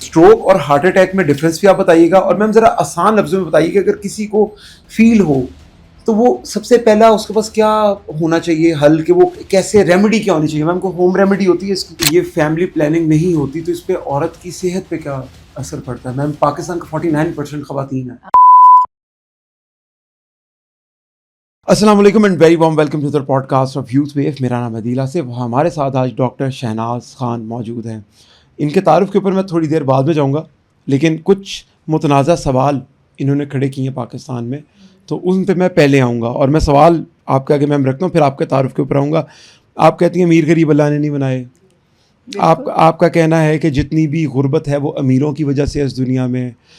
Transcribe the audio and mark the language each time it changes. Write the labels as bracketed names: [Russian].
[Urdu] Stroke اور heart attack میں difference بھی آپ بتائیے گا, اور میم ذرا آسان لفظوں میں بتائیے کہ اگر کسی کو فیل ہو تو وہ سب سے پہلا اس کے پاس کیا ہونا چاہیے حل, کہ وہ کیسے ریمیڈی کیا ہونی چاہیے؟ میم کو ہوم ریمیڈی ہوتی ہے اس کی, یہ فیملی پلاننگ نہیں ہوتی تو اس پہ عورت کی صحت پہ کیا اثر پڑتا ہے؟ میم پاکستان کا 49% خواتین ہیں. [English] السلام علیکم and very warm welcome to the podcast of youth view. [Urdu] میرا نام عدیل آصف. ہمارے ساتھ آج ڈاکٹر شہناز خان موجود ہیں. ان کے تعارف کے اوپر میں تھوڑی دیر بعد میں جاؤں گا, لیکن کچھ متنازع سوال انہوں نے کھڑے کیے ہیں پاکستان میں, تو ان پہ میں پہلے آؤں گا اور میں سوال آپ کے آگے میں رکھتا ہوں, پھر آپ کے تعارف کے اوپر آؤں گا. آپ کہتی ہیں امیر غریب اللہ نے نہیں بنائے. آپ کا کہنا ہے کہ جتنی بھی غربت ہے وہ امیروں کی وجہ سے اس دنیا میں.